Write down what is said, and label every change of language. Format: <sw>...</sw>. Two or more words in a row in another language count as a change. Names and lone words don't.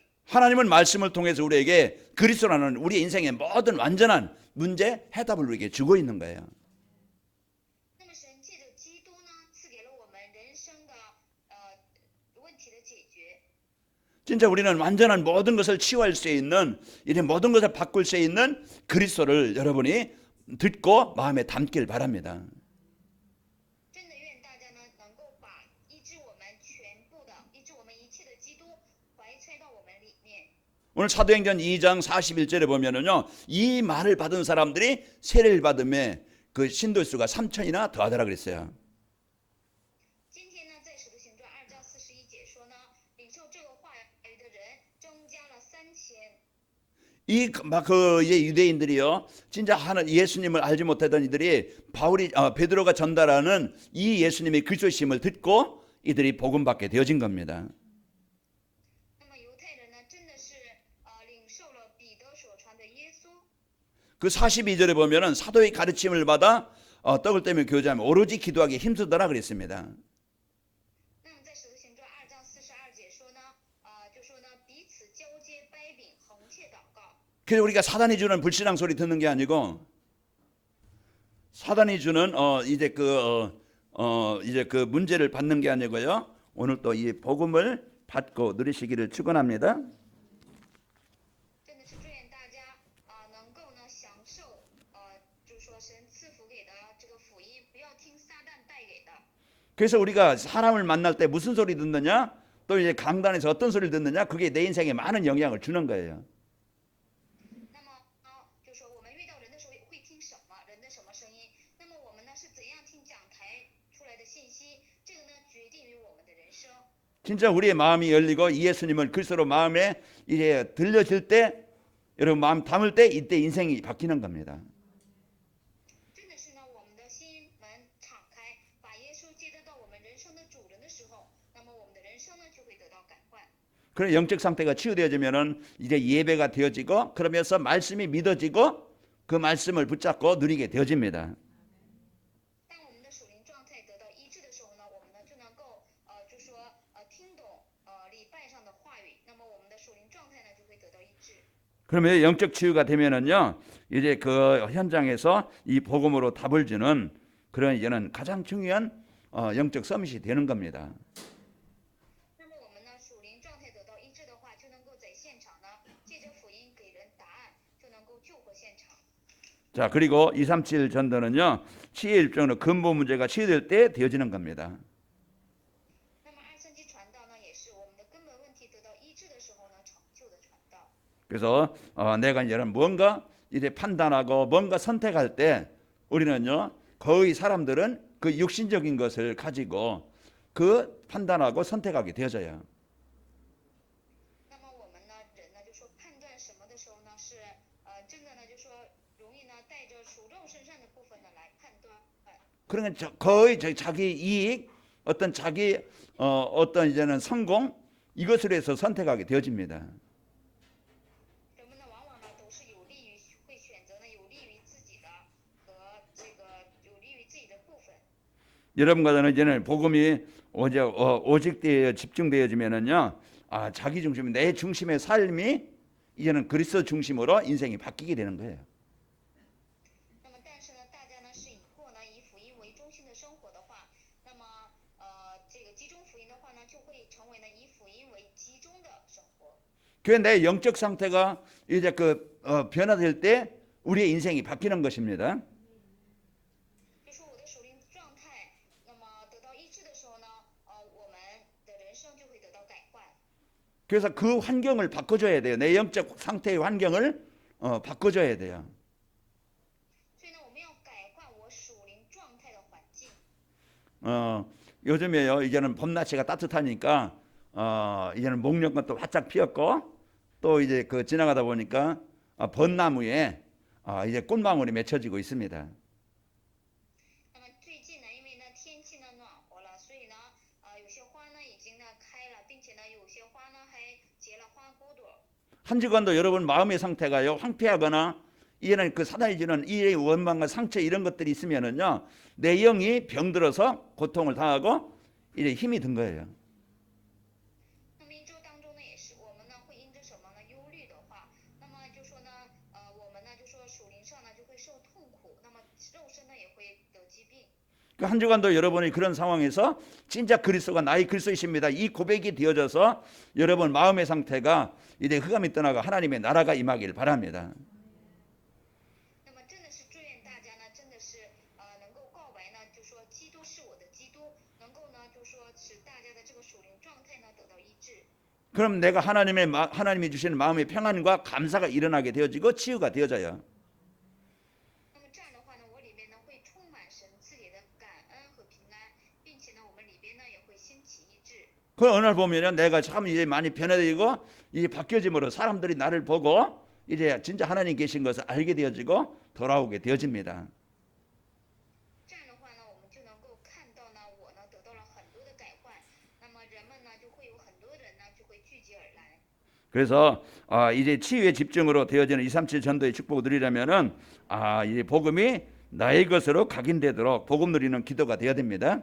<ko>하나님은 말씀을 통해서 우리에게 그리스도라는 우리 인생의 모든 완전한 문제 해답을 우리에게 주고 있는 거예요.</ko> <zh>那么神借着基督呢，赐给了我们人生的问题的解决。</zh> <ko>진짜 우리는 완전한 모든 것을 치유할 수 있는 이런 모든 것을 바꿀 수 있는 그리스도를 여러분이 듣고 마음에 담길 바랍니다.</ko> <zh>真的愿大家呢能够把医治我们全部的、医治我们一切的基督怀揣到我们里面。</zh> <ko>오늘 사도행전 2장 41절에 보면은요, 이 말을 받은 사람들이 세례를 받음에 그 신도수가 3천이나 더하더라 그랬어요.</ko> <zh>今天呢，在使徒行传2章41节说呢，领受这个话语的人增加了3000。</zh> <ko>이제 유대인들이요, 진짜 예수님을 알지 못하던 이들이 베드로가 전달하는 이 예수님의 그리스도심을 듣고 이들이 복음받게 되어진 겁니다.</ko> <zh>那么犹太人呢，真的是领受了彼得所传的耶稣。</zh> <ko>그 42절에 보면은 사도의 가르침을 받아 떡을 떼며 교제하며 오로지 기도하기 힘쓰더라 그랬습니다.</ko> <zh>那么在使徒行传2章42节说呢，就说呢，彼此交接掰饼，恒切祷告。</zh> <ko>그래서 우리가 사단이 주는 불신앙 소리 듣는 게 아니고 사단이 주는 이제 그 문제를 받는 게 아니고요. 오늘 또 이 복음을 받고 누리시기를 축원합니다.</ko> <zh>真的是祝愿大家能够呢享受就是说神赐福给的这个福音，不要听撒旦带给的。</zh> <ko>그래서 우리가 사람을 만날 때 무슨 소리 듣느냐, 또 이제 강단에서 어떤 소리를 듣느냐, 그게 내 인생에 많은 영향을 주는 거예요.</ko> <zh>那么就说我们遇到人的时候会听什么人的什么声音，那么我们呢是怎样听讲台出来的信息，这个呢决定于我们的人生。</zh> <ko>진짜 우리의 마음이 열리고 이 예수님을 그리스도로 마음에 이제 들려질 때, 여러분 마음 담을 때 이때 인생이 바뀌는 겁니다.</ko> <zh>真的是呢，我们的心门敞开，把耶稣接得到我们人生的主人的时候，那么我们的人生呢就会得到改换。</zh> <ko>그런 영적 상태가 치유되어지면은 이제 예배가 되어지고 그러면서 말씀이 믿어지고 그 말씀을 붙잡고 누리게 되어집니다.</ko> <zh>当我们的属灵状态得到医治的时候呢，我们呢就能够就说听懂礼拜上的话语，那么我们的属灵状态呢就会得到医治。</zh> <ko>그러면 영적 치유가 되면은요, 이제 그 현장에서 이 복음으로 답을 주는 그런 이제는 가장 중요한 영적 서밋이 되는 겁니다.</ko> <zh>那么我们呢属灵状态得到医治的话，就能够在现场呢借着福音给人答案，就能够救活现场。</zh> <ko>자, 그리고 237 전도는요, 치유의 입장으로 근본 문제가 치유될 때 되어지는 겁니다.</ko> <zh>那么237传道呢，也是我们的根本问题得到医治的时候呢，成就的传道。</zh> <ko>그래서 내가 이제 뭔가 이제 판단하고 뭔가 선택할 때 우리는요, 거의 사람들은 그 육신적인 것을 가지고 그 판단하고 선택하게 되어져요.</ko> <zh>那么我们呢，人呢就说判断什么的时候呢，是真的呢就说容易呢带着属肉身上的部分呢来判断。</zh> <ko>그러니까 거의 자기 이익, 어떤 자기 어떤 이제는 성공 이것으로 해서 선택하게 되어집니다.</ko> <zh>人们呢往往呢都是有利于会选择呢有利于自己的</zh> <ko>여러분과 저는 이제는 복음이 오직 집중되어지면은요, 자기 중심, 내 중심의 삶이 이제는 그리스도 중심으로 인생이 바뀌게 되는 거예요.</ko> <zh>那么，但是呢，大家呢是以后呢以福音为中心的生活的话，那么这个集中福音的话呢，就会成为呢以福音为集中的生活。</zh> <ko>그 내 영적 상태가 이제 변화될 때 우리의 인생이 바뀌는 것입니다.</ko> <zh>就说我的属灵状态，那么得到医治的时候呢，我们的人生就会得到改换。</zh> <ko>그래서 그 환경을 바꿔줘야 돼요. 내 영적 상태의 환경을 바꿔줘야 돼요.</ko> <zh>所以呢，我们要改换我属灵状态的环境。</zh> <ko>요즘에요, 이제는 봄날씨가 따뜻하니까 이제는 목련꽃도 활짝 피었고 또 이제 지나가다 보니까 벚나무에 이제 꽃망울이 맺혀지고 있습니다.</ko> <zh>那么最近呢，因为呢天气呢暖和了，所以呢，有些花呢已经呢开了，并且呢有些花呢还结了花骨朵。</zh> <ko>한 주간도 여러분 마음의 상태가요 황폐하거나 이제는 사단이 주는 이 원망과 상처 이런 것들이 있으면은요 내 영이 병들어서 고통을 당하고 이제 힘이 든 거예요.</ko> <zh>那么一周当中呢，也是我们呢会因着什么呢忧虑的话，那么就说呢，我们呢就说属灵上呢就会受痛苦，那么肉身呢也会得疾病。</zh> <ko>한 주간도 여러분이 그런 상황에서 진짜 그리스도가 나의 그리스도이십니다. 이 고백이 되어져서 여러분 마음의 상태가 이제 흑암이 떠나고 하나님의 나라가 임하길 바랍니다.</ko> <zh>那么真的是祝愿大家呢，真的是能够告白呢，就说基督是我的基督，能够呢就说使大家的这个属灵状态呢得到医治。</zh> <ko>그럼 내가 하나님이 주시는 마음의 평안과 감사가 일어나게 되어지고 치유가 되어져요.</ko> <zh>那么这样的话呢，我里面呢会充满神赐给的感恩和平安，并且呢我们里边呢也会兴起医治。</zh> <ko>그 어느 날 보면은 내가 참 이제 많이 변화되고 이제 바뀌어짐으로 사람들이 나를 보고 이제 진짜 하나님 계신 것을 알게 되어지고 돌아오게 되어집니다.</ko> <zh>这样的话呢，我们就能够看到呢，我呢得到了很多的改换，那么人们呢就会有很多人呢就会聚集而来。</zh> <ko>그래서 이제 치유의 집중으로 되어지는 237 전도의 축복을 누리려면은 이 복음이 나의 것으로 각인되도록 복음 누리는 기도가 되어야 됩니다.</ko>